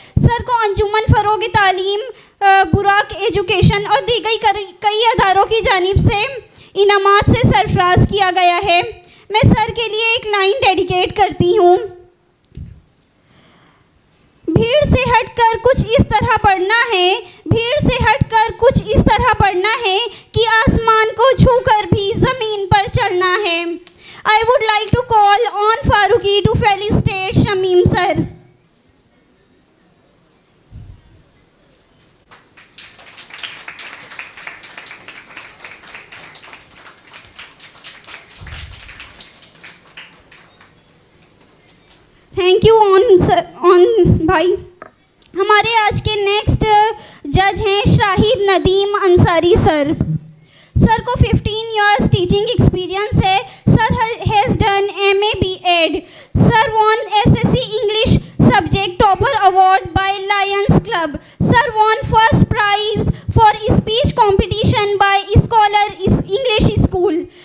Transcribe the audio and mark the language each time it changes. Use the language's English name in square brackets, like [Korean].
[Hindi] Sir को अंजुमन फ़रोग़ तालीम, बुराक एजुकेशन और दीगर कई अदारों की जानिब से इनामात से सरफराज किया गया है. मैं सर के लिए एक लाइन डेडिकेट करती हूँ. भीड़ से हटकर कुछ इस तरह पढ़ना है, भीड़ से हटकर कुछ इस तरह पढ़ना है कि आसमान को छूकर भी ज़मीन पर चलना है. [English] I would like to call on Faruqi to felicitate Shamim sir. Thank you ऑन भाई. [Hindi] हमारे आज के नेक्स्ट जज हैं शाहिद नदीम अंसारी सर. सर को 15 years टीचिंग एक्सपीरियंस है. [English] Sir has done MA B.Ed. सर won SSC English subject topper award by Lions Club. Sir won first prize for speech competition by Scholar English School.